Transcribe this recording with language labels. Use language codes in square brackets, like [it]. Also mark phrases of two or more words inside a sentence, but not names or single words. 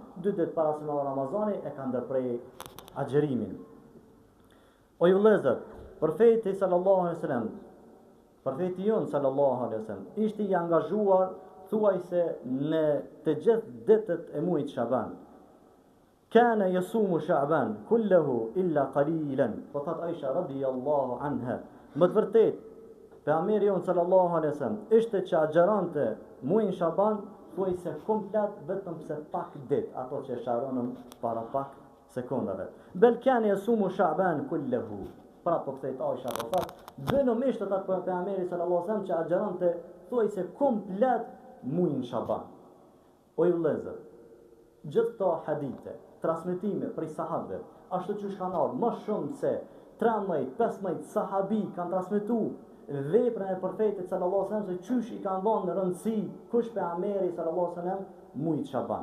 [sq] 2 ditë para se ma Ramazani e ka ndërprej agjerimin. O ju vëllezër, profeti [ar] صلى الله عليه وسلم, [sq] profeti jon [ar] صلى الله عليه وسلم [sq] ishte i angazhuar thuajse në të gjithë ditët e muajit Shaban. [ar] كان يصوم شعبان كله إلا قليلا. [sq] Po thot Aisha [ar] رضي الله عنها, [sq] më të vërtet pejgamberi jon [ar] صلى الله عليه وسلم [sq] ishte që agjerante muajin Shaban thuajse komplet, vetëm se pak ditë, ato që sharonën para pak sekondave. [ar] بل كان يصوم شعبان كله. [sq] Pra po kthejt Aisha po thot, dënomisht atë pejgamberi [ar] صلى الله عليه وسلم [sq] që agjerante thuajse komplet muajin Shaban. O ju vëllezër, gjithë këto hadithe, transmetime prej sahabëve, ashtu që kanë ardhur më shumë se 13-15 sahabi kanë transmetuar veprën e profetit [ar] صلى الله عليه وسلم, [sq] se çysh i kanë dhënë rëndësi kush pejgamberi [ar] صلى الله عليه وسلم [sq] muajit Shaban.